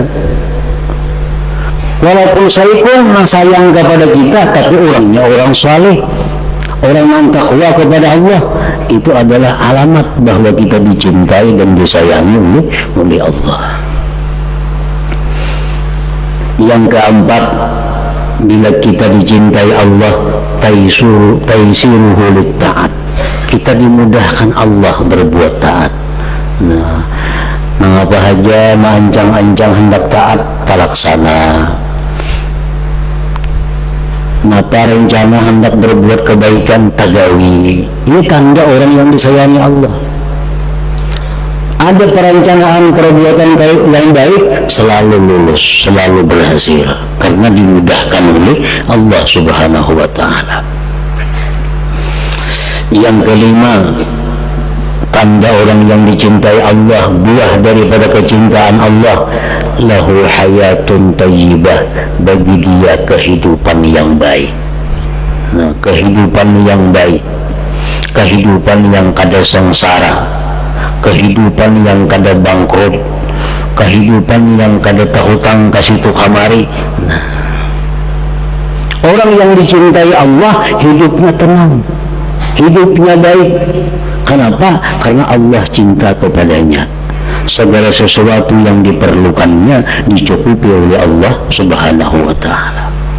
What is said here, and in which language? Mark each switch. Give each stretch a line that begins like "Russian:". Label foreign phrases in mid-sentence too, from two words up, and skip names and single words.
Indonesian: Walaupun saipun yang sayang kepada kita, tapi orangnya orang saleh, orang yang takwa kepada Allah, itu adalah alamat bahwa kita dicintai dan disayangi oleh Allah. Yang keempat, bila kita dicintai Allah,
Arabic: taisiruhu litta'at,
Indonesian: kita dimudahkan Allah berbuat taat.
Banjar: Nah, mengapa haja maancang-ancang hendak taat talaksana, napa rencana hendak berbuat kebaikan tagawi.
Indonesian: Ini tanda orang yang disayangi Allah. Ada perencanaan perbuatan baik yang baik selalu lulus, selalu berhasil karena dimudahkan oleh Allah
Arabic: Subhanahu wa Ta'ala.
Indonesian: Yang kelima, tanda orang yang dicintai Allah, buah daripada kecintaan Allah,
Arabic: lahu hayatun thayyibah,
Indonesian: bagi dia kehidupan yang baik.
Banjar: Nah, kehidupan yang baik, kehidupan yang kada sengsara, kehidupan yang kada bangkrut, kehidupan yang kada tahutang kasitu kamari.
Indonesian: Nah, orang yang dicintai Allah hidupnya tenang, hidupnya baik. Kenapa? Karena Allah cinta kepadanya. Segala sesuatu yang diperlukannya dicukupi oleh Allah
Arabic: Subhanahu wa Ta'ala.